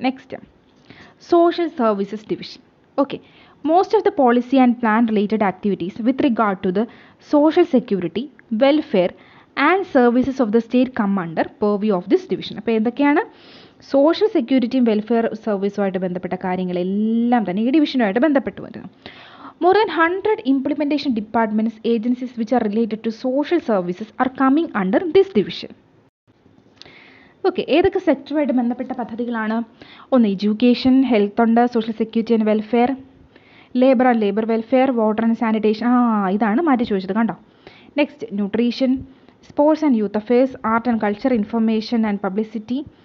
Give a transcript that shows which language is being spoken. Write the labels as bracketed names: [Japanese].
[English] Next social services division. Okay, most of the policy and plan related activities with regard to the social security, welfare and services of the state come under purview of this division. [Malayalam] അപ്പോൾ എന്തൊക്കെയാണ്? Social സെക്യൂരിറ്റിയും welfare സർവീസുമായിട്ട് ബന്ധപ്പെട്ട കാര്യങ്ങളെല്ലാം തന്നെ ഈ ഡിവിഷനുമായിട്ട് ബന്ധപ്പെട്ട് വരുന്നു. [English] More than 100 implementation departments, agencies which are related to social services are coming under this division. [Malayalam] Okay, ഏതൊക്കെ സെക്ടറുമായിട്ട് ബന്ധപ്പെട്ട പദ്ധതികളാണ്? ഒന്ന് എഡ്യൂക്കേഷൻ, ഹെൽത്ത് ഉണ്ട്, social security and welfare, labour and labour welfare, water and sanitation. ഇതാണ് മാറ്റി ചോദിച്ചത്, കണ്ടോ. [English] next nutrition, sports and youth affairs, art and culture, information and publicity,